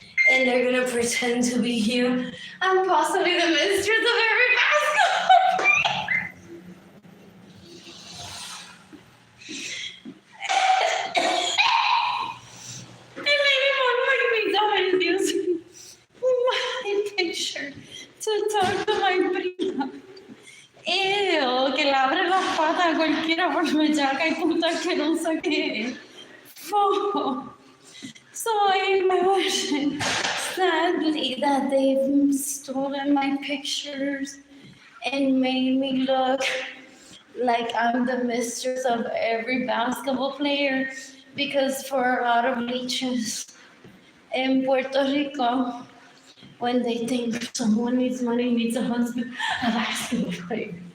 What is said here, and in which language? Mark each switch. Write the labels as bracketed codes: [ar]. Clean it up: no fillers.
[en] And they're gonna pretend to be you. I'm possibly the mistress of every basketball. And maybe one of my guys using my picture to talk to my prima. [es] Ew, que le abre las patas a cualquiera por bellaca y puta asquerosa que es. Fo. [en] So I imagine, sadly, that they've stolen my pictures and made me look like I'm the mistress of every basketball player, because for a lot of leeches in Puerto Rico, when they think someone needs money, needs a husband, a basketball player.